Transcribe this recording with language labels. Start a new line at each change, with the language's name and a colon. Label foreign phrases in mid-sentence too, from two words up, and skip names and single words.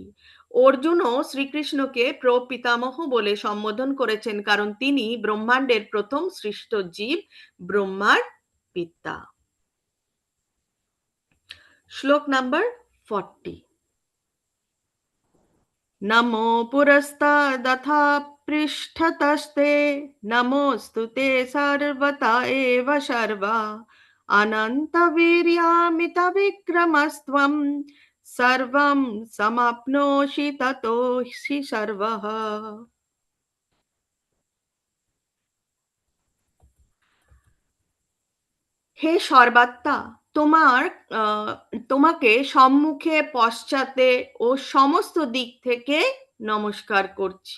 Bangla: অর্জুনও শ্রীকৃষ্ণকে প্রপিতামহ বলে সম্বোধন করেছেন, কারণ তিনি ব্রহ্মাণ্ডের প্রথম সৃষ্ট জীব, ব্রহ্মার পিতা। শ্লোক নাম্বার 40।
Sanskrit: नमो पुरस्तादथा पृष्ठतस्ते नमोऽस्तु ते सर्वता एव सर्वा अनन्तवीर्यामितविक्रमस्त्वं सर्वं समाप्नोषि ततोऽसि सर्वः।
Bangla: হে সর্বাত্মা, তোমার তোমাকে সম্মুখে পশ্চাতে ও সমস্ত দিক থেকে নমস্কার করছি।